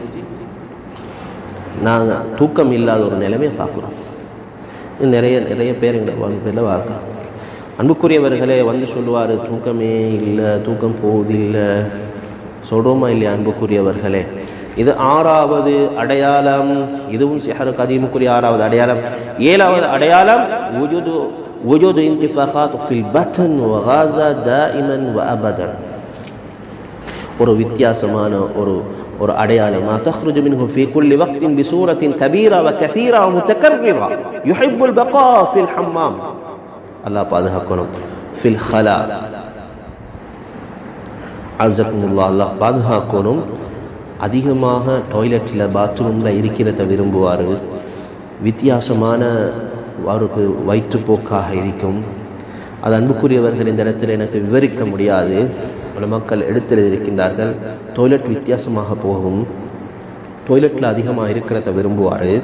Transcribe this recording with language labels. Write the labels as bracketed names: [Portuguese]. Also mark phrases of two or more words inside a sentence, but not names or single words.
[Tamil] நாங்கள் தூக்கம் இல்லாத ஒரு நிலைமையை பார்க்குறோம் நிறைய பேர் எங்களை பேரில் பார்க்குறோம் அன்புக்குரியவர்களே சொல்லுவார் தூக்கமே இல்லை தூக்கம் போவதில்லை சொல்கிறோமா இல்லையா அன்புக்குரியவர்களே இது 6வது அடையாளம் இதுவும் சிஹர் கதீமுக்குரிய 6வது அடையாளம் 7வது அடையாளம் [Arabic] وجود انتفاخات في البطن وغازة دائما وابدا [Tamil] ஒரு வித்தியாசமான ஒரு அடையாளம் [Arabic] تخرج منه في كل وقت بصورة كبيرة وكثيرة ومتكررة يحب البقاء في الحمام [Tamil] الله பாதுகாக்கணும் [Arabic] في الخلاء عزكم الله [Tamil] الله பாதுகாக்கணும் அதிகமாக டாய்லெட்டில் பாத்ரூமில் இருக்கிறத விரும்புவார் வித்தியாசமான அவருக்கு வயிற்றுப்போக்காக இருக்கும் அது அன்புக்குரியவர்கள் இந்த இடத்துல எனக்கு விவரிக்க முடியாது பல மக்கள் எடுத்தெழுதியிருக்கின்றார்கள் டாய்லெட் வித்தியாசமாக போகும் டாய்லெட்டில் அதிகமாக இருக்கிறத விரும்புவார்